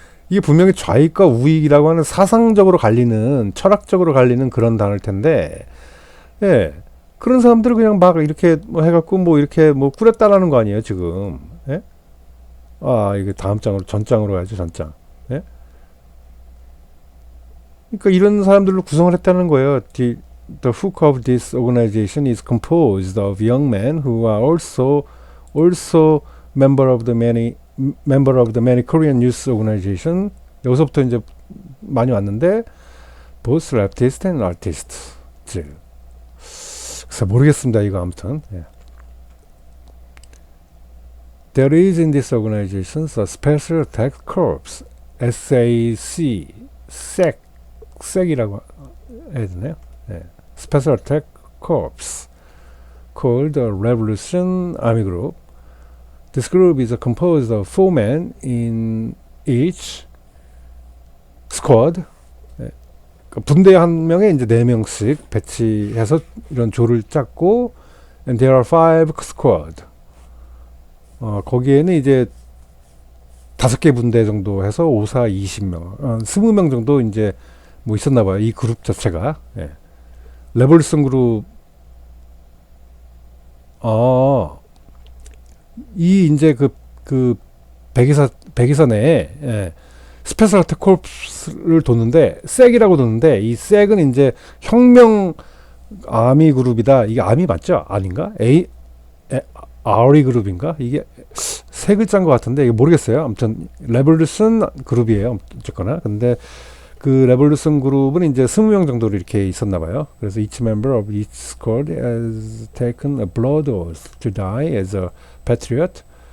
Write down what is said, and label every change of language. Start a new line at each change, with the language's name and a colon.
Korean: 이게 분명히 좌익과 우익이라고 하는 사상적으로 갈리는 철학적으로 갈리는 그런 단어일 텐데 예 그런 사람들을 그냥 막 이렇게 뭐 해갖고 뭐 이렇게 뭐 꾸렸다라는 거 아니에요 지금 예? 이게 다음 장으로 전장으로 가야죠 전장 예? 그러니까 이런 사람들로 구성을 했다는 거예요.
English: The hook of this organization is composed of young men who are also member of the many Korean youth organization.
Korean: 여기서부터 이제 많이 왔는데
English: both leftist and artist.
Korean: 그래서 모르겠습니다. 이거 아무튼. 예.
English: There is in this organization a special attack corps, SAC, SEC이라고
Korean: 해야 되나요? 예.
English: Special Attack Corps called the Revolution Army Group. This group is composed of 4 men in each squad.
Korean: 예. 분대 한 명에 이제 4명씩 배치해서 이런 조를 짰고,
English: and there are 5 squad.
Korean: 거기에는 이제 5개 분대 정도 해서 5, 4, 20명, 20명 정도 이제 뭐 있었나 봐요. 이 그룹 자체가. 예. 레볼루션 그룹, 이 이제 백이사 내에, 예, 스페셜 어택 콜프스를 도는데, 섹이라고 도는데, 이 섹은 이제 혁명 아미 그룹이다. 이게 아미 맞죠? 아닌가? 아리 그룹인가? 이게 세 글자인 것 같은데, 이게 모르겠어요. 아무튼, 레볼루션 그룹이에요. 어쨌거나. 근데, 레볼루션 그룹은 이제 20명 정도 이렇게 있었나 봐요. 그래서
English: each member of each squad has taken a blood oath to die as a patriot.